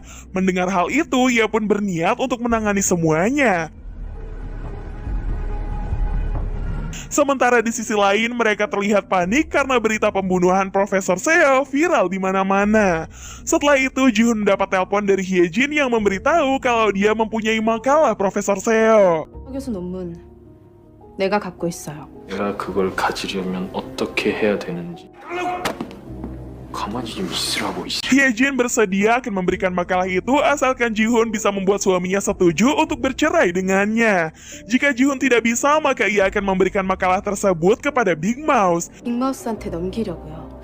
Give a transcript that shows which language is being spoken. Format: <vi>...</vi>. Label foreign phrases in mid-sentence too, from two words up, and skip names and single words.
<id>Mendengar hal itu, ia pun berniat untuk menangani semuanya. Sementara di sisi lain, mereka terlihat panik karena berita pembunuhan Profesor Seo viral di mana-mana. Setelah itu, Ji-hoon mendapat telepon dari Hye-jin yang memberitahu kalau dia mempunyai makalah Profesor Seo.</id> <ko>교수 논문 내가 갖고 있어요. 내가 그걸 가지려면 어떻게 해야 되는지. 가만히 좀 있으라고.</ko> <id>Hye-jin bersedia akan memberikan makalah itu asalkan Ji-hoon bisa membuat suaminya setuju untuk bercerai dengannya. Jika Ji-hoon tidak bisa, maka ia akan memberikan makalah tersebut kepada Big Mouse.</id> <ko>빅마우스한테 넘기려고요.</ko>